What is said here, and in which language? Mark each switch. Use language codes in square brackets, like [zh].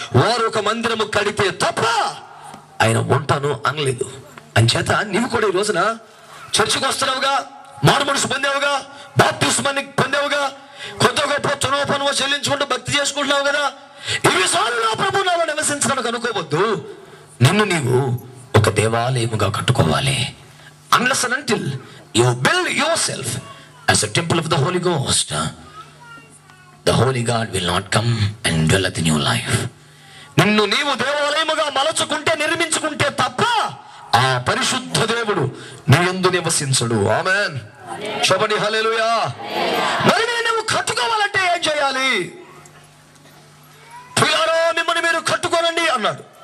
[te] వారు ఒక మందిరము కడితే తప్ప ఆయన ఉంటాను అనలేదు. అంచేత నీవు కూడా ఈ రోజున చర్చికి వస్తున్నావుగా, మారు మనసు పొందావుగా, బాప్తిస్మాన్ని పొందావుగా, కొత్త గొప్ప తునోపనువ చెల్లించుకుంటూ భక్తి చేసుకుంటున్నావు కదా, ఇవి సార్లు నా ప్రభు నాలో నివసించడానికి అనుకోవద్దు. నిన్ను నీవు ఒక దేవాలయముగా కట్టుకోవాలి. [en] Unless and until you build yourself as a temple of the Holy Ghost, the Holy God will not come and dwelleth in your life. [te] నిన్ను నీవు దేవాలయముగా మలచుకుంటే, నిర్మించుకుంటే తప్ప ఆ పరిశుద్ధ దేవుడు నీ యందు నివసించడు. ఆమేన్. చెప్పండి హల్లెలూయా. మరి నువ్వు కట్టుకోవాలంటే ఏం చేయాలి? ప్రియులారా, మిమ్మల్ని మీరు కట్టుకోనండి అన్నాడు.